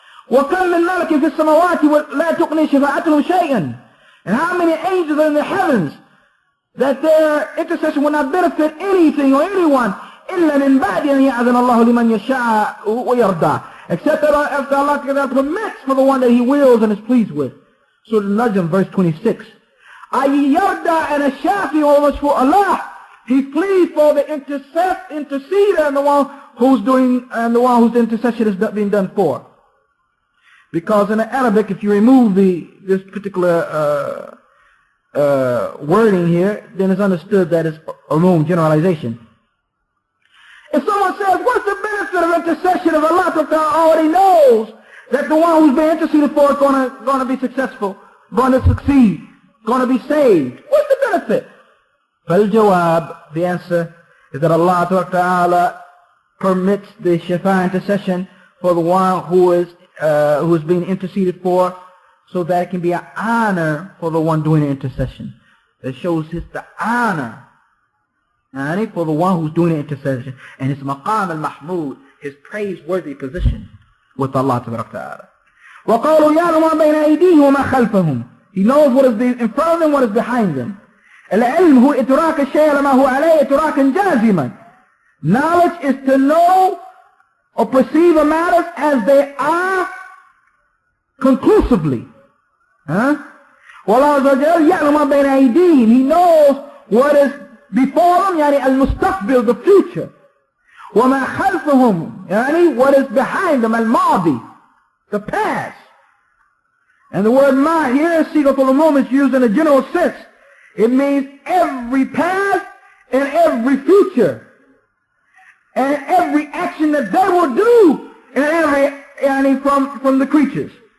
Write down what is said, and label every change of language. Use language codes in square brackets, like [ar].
[ar] وَكَمْ مِنْ مَلَكٍ فِي السَّمَوَاتِ وَلَا تُغْنِي شَفَاعَتُهُمْ شَيْئًا. [en] And how many angels are in the heavens that their intercession will not benefit anything or anyone, [ar] إِلَّا مِنْ بَعْدِ أَنْ يَأْذَنَ اللَّهُ لِمَنْ يَشَاءُ وَيَرْضَى, [en] except that after Allah permits for the one that he wills and is pleased with. Surah Al-Najm, verse 26. [ar] أَيْ يَرْضَى أَنَ الشَّافِي وَمَشْفُوء Allah. [en] He's pleased for the interceder and the one who's doing, and the one whose intercession is being done for. Because in the Arabic, if you remove this particular wording here, then it's understood that it's ulum, generalization. If someone says, what's the benefit of intercession if Allah already knows that the one who's being interceded for is going to be successful, going to succeed, going to be saved? What's the benefit? [ar] فالجواب, [en] the answer is that Allah Ta'ala permits the shafa intercession for the one who is being interceded for, so that it can be an honor for the one doing the intercession. It shows the honor for the one who's doing the intercession, and his maqam al-mahmud, his praiseworthy position with Allah Ta'ala. [ar] وَقَالُوا يَعْلَمُ مَا بَيْنَ أَيْدِيهِمْ وَمَا خَلْفَهُم. [en] He knows what is in front of them, what is behind them. [ar] العلم هو إدراك الشيء لما هو عليه إدراكا جازما. [en] Knowledge is to know or perceive a matter as they are conclusively. [ar] والله عز وجل يعلم ما بين أيديهم. [en] He knows what is before them, [ar] يعني المستقبل, [en] the future. [ar] وما خلفهم, يعني [en] what is behind them, [ar] الماضي, [en] the past. And the word ma here, siga for the moment, is used in a general sense. It means every past and every future, and every action that they will do, and every from the creatures.